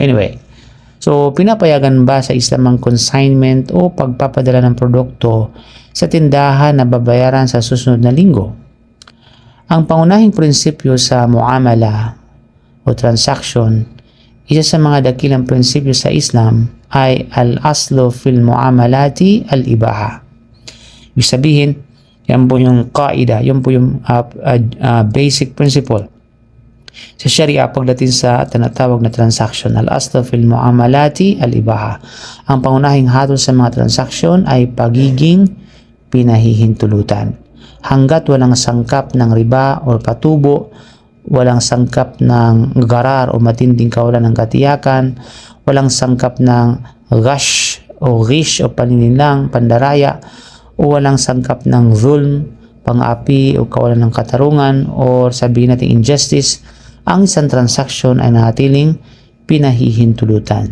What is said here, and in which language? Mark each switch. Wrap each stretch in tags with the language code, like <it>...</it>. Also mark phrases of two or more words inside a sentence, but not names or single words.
<tl>Anyway, so pinapayagan ba sa Islam ang consignment o pagpapadala ng produkto sa tindahan na babayaran sa susunod na linggo? Ang pangunahing prinsipyo sa muamala o transaction, isa sa mga dakilang prinsipyo sa Islam ay</tl> <ar>الأصل في المعاملات الإباحة.</ar> <tl>Ibig sabihin, yan po yung qaida, yan po yung</tl> <en>basic principle</en> <tl>sa Sharia pagdating sa tinatawag na transaction.</tl> <ar>الأصل في المعاملات الإباحة.</ar> <tl>Ang pangunahing hatol sa mga transaksyon ay pagiging pinahihintulutan. Hanggat walang sangkap ng riba o patubo, walang sangkap ng garar o matinding kawalan ng katiyakan, walang sangkap ng ghash o ghish o paninirang, pandaraya, o walang sangkap ng zulm, pang-api o kawalan ng katarungan, o sabihin natin injustice, ang isang transaction ay natiling pinahihintulutan.</tl>